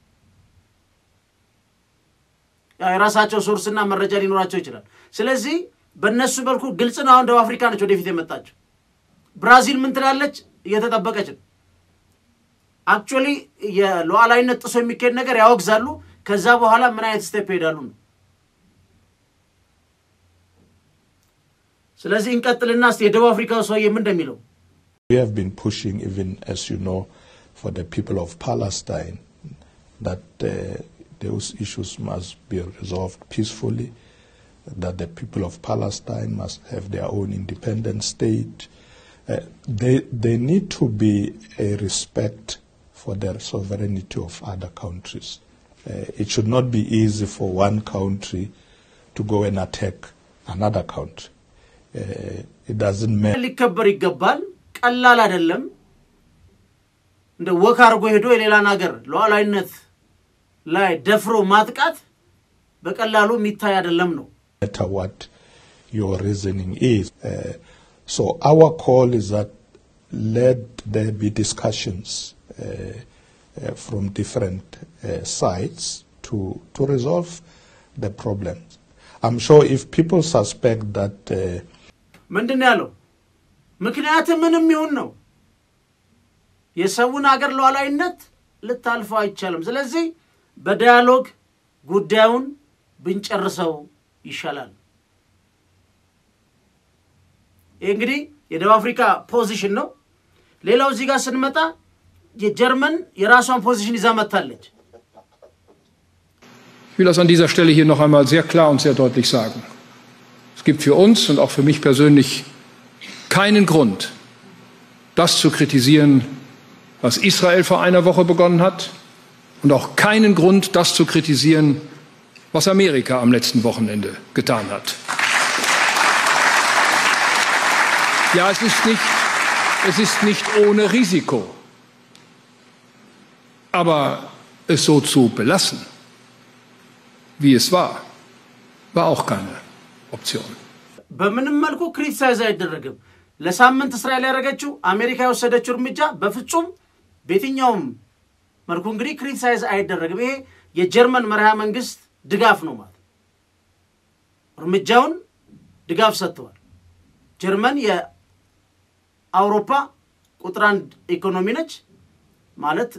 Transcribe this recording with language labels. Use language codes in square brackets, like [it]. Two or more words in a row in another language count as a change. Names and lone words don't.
[am] የራሳቸው ሶርስና መረጃ ሊኖራቸው ይችላል ስለዚህ በእነሱ በልኩ ግልጽ ነው አሁን ደቡብ አፍሪካ ነች ወደፊት የመጣችው ብራዚል ምን ትላለች እየተጠበቀች ነው አክቹአሊ የሉዓላዊነት ጥሶ የሚከድ ነገር ያወግዛሉ ከዛ በኋላ ምን አይነት ስቴፕ ይሄዳሉ ነው ስለዚህ እንቀጥልና የደቡብ አፍሪካው ሰውዬ ምን እንደሚለው [en] We have been pushing even as you know for the people of Palestine that those issues must be resolved peacefully that the people of Palestine must have their own independent state they need to be a respect for the sovereignty of other countries it should not be easy for one country to go and attack another country it doesn't matter [am] ሊከበር ይገባል ቀላል አይደለም እንደ ወካርጎ ሄዶ የሌላን ሀገር ሉዓላዊነት ላይ ደፍሮ ማጥቃት በቀላሉ የሚታይ አይደለም ነው [en] matter what your reasoning is so our call is that let there be discussions from different sides to resolve the problems I'm sure if people suspect that [am] ምንድነው ያለው ምክንያቱ ምንም ይሁን ነው የሰውን ሀገር ሉዓላዊነት ልታልፈው አይቻልም ስለዚህ በዳያሎግ ጉዳዩን ብንጨርሰው ይሻላል እንግዲህ የደቡብ አፍሪካ ፖዚሽን ነው ሌላው እዚህ ጋር ስንመጣ የጀርመን የራሷን ፖዚሽን ይዛ መጣለች [de] Ich will das an dieser Stelle hier noch einmal sehr klar und sehr deutlich sagen. Es gibt für uns und auch für mich persönlich keinen Grund, das zu kritisieren, was Israel vor einer Woche begonnen hat, und auch keinen Grund, das zu kritisieren, was Amerika am letzten Wochenende getan hat. Ja, es ist nicht ohne Risiko, aber es so zu belassen, wie es war auch keine Option. [am] በምንም መልኩ ክሪቲሳይዝ አይደረግም ለሳምንት እስራኤል ያረጋችው አሜሪካ የወሰደችው እርምጃ በፍጹም በየትኛውም መልኩ እንግዲህ ክሪቲሳይዝ አይደረግም ይሄ የጀርመን መርሃ መንግስት ድጋፍ ነው ማለት እርምጃውን ድጋፍ ሰጥቷል ጀርመን የአውሮፓ ቁጥር 1 ኢኮኖሚ ነች ማለት